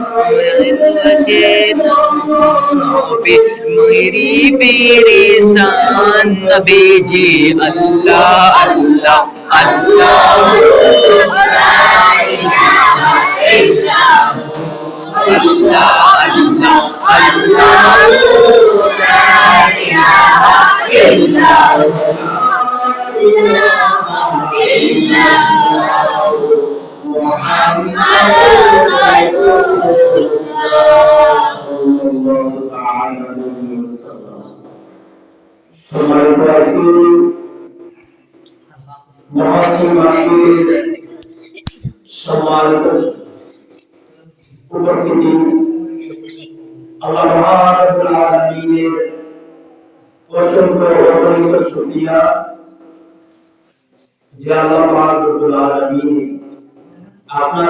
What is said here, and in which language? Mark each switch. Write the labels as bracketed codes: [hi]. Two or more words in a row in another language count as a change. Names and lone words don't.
[ar] نبي ماهري فيريسان نبي جي الله الله الله لا إله إلا الله الله الله الله لا إله إلا الله محمد رسول الله صلى الله تعالى عليه وسلم সম্মানিত [bn] মহাসির সম্মানিত উপস্থিতি [ar] الله رب العالمين [bn] অসংখ্য অগণিত শুকরিয়া যে [ar] الله رب العالمين [bn] আপনারে